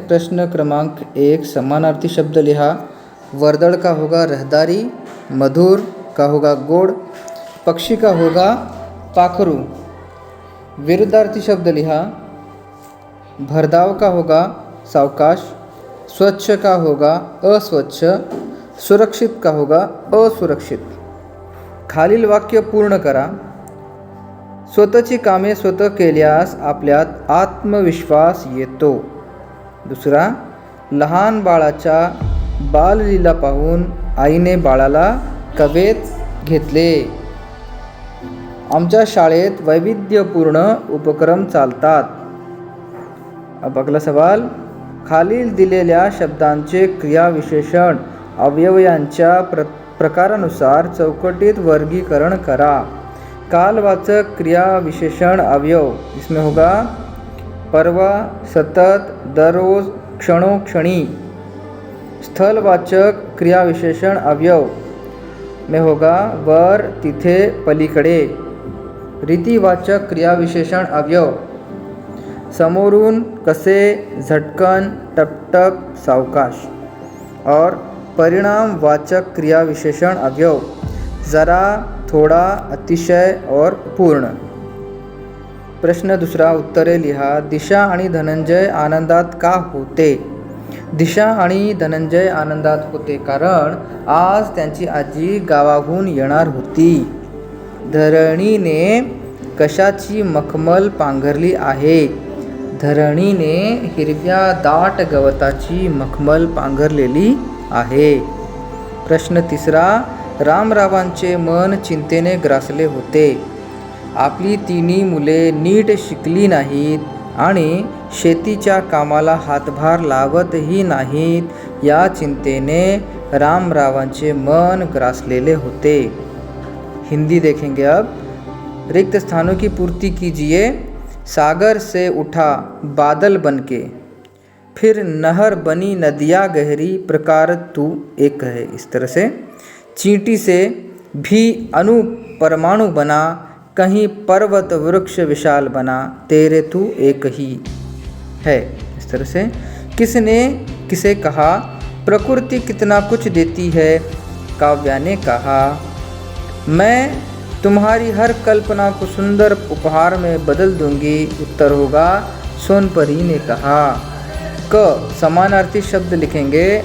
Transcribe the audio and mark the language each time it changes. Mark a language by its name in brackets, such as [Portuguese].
[Marathi] प्रश्न क्रमांक 1, समानार्थी शब्द लिहा। वर्दड़ [Hindi] का होगा [Marathi] रहदारी, मधुर का होगा गोड़, पक्षी का होगा पाखरू। विरुद्धार्थी शब्द लिहा। भरधाव का होगा सावकाश, स्वच्छ का होगा अस्वच्छ, सुरक्षित का होगा असुरक्षित। खालील वाक्य पूर्ण करा। स्वतःची कामे स्वतः केल्यास आपल्यात आत्मविश्वास येतो. दुसरा, लहान बाळाच्या बाललीला पाहून आईने बाळाला कवेत घेतले. आमच्या शाळेत वैविध्यपूर्ण उपक्रम चालतात. [Hindi] अब अगला सवाल, [Marathi] खालील दिलेल्या शब्दांचे क्रियाविशेषण अवयवांच्या प्रकारानुसार चौकटीत वर्गीकरण करा. कालवाचक क्रियाविशेषण अवयव [Hindi] इसमें होगा [Marathi] परवा, सतत, दररोज, क्षणोक्षणी. स्थलवाचक क्रियाविशेषण अवयव [Hindi] में होगा [Marathi] वर, तिथे, पलीकडे. रीतिवाचक क्रियाविशेषण अवयव समोरून, कसे, झटकन, टपटप, सावकाश. और परिणामवाचक क्रियाविशेषण अवयव [Hindi] जरा, थोड़ा, अतिशय और पूर्ण. [Marathi] प्रश्न दूसरा, उत्तरे लिहा. दिशा आणि धनंजय आनंदात का होते? दिशा आणि धनंजय आनंदात होते कारण आज त्यांची आजी गावाहून येणार होती. धरणीने कशाची मखमल पांघरली आहे? धरणीने हिरव्या दाट गवताची मखमल पांघरलेली आहे. प्रश्न तिसरा, रामरावांचे मन चिंतेने ग्रासले होते. आपली तिन्ही मुले नीट शिकली नाहीत आणि शेतीच्या कामाला हातभार लावतही नाहीत या चिंतेने रामरावांचे मन ग्रासलेले होते. [Hindi] हिंदी देखेंगे अब. रिक्त स्थानों की पूर्ति कीजिए. सागर से उठा बादल बनके, फिर नहर बनी नदियाँ गहरी, प्रकार तू एक है. इस तरह से चींटी से भी अणु परमाणु बना, कहीं पर्वत वृक्ष विशाल बना, तेरे तू एक ही है. इस तरह से किसने किसे कहा? प्रकृति कितना कुछ देती है, काव्या ने कहा. मैं तुम्हारी हर कल्पना को सुंदर उपहार में बदल दूंगी, उत्तर होगा सोनपरी ने कहा. क, समानार्थी शब्द लिखेंगे.